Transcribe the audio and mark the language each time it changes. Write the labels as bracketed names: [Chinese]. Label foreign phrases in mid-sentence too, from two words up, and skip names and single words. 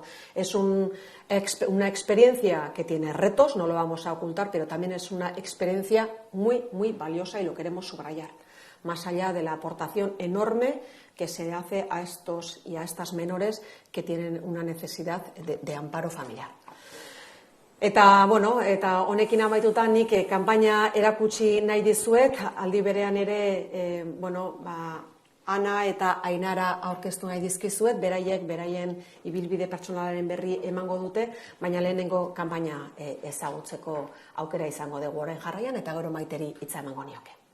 [Spanish] Es una experiencia que tiene retos, no lo vamos a ocultar, pero también es una experiencia muy, muy valiosa y lo queremos subrayar. Más allá de la aportación enorme que se hace a estos y a estas menores que tienen una necesidad de amparo familiar. [Basque] Eta honekin amaituta nik kanpaina erakutsi nahi dizuet, aldi berean ere, Ana eta Ainara aurkeztu nahi dizkizuet, beraien ibilbide pertsonalaren berri emango dute, baina lehenengo kanpaina ezagutzeko aukera izango dugu orain jarraian, eta gero Maiteri hitza emango nioke.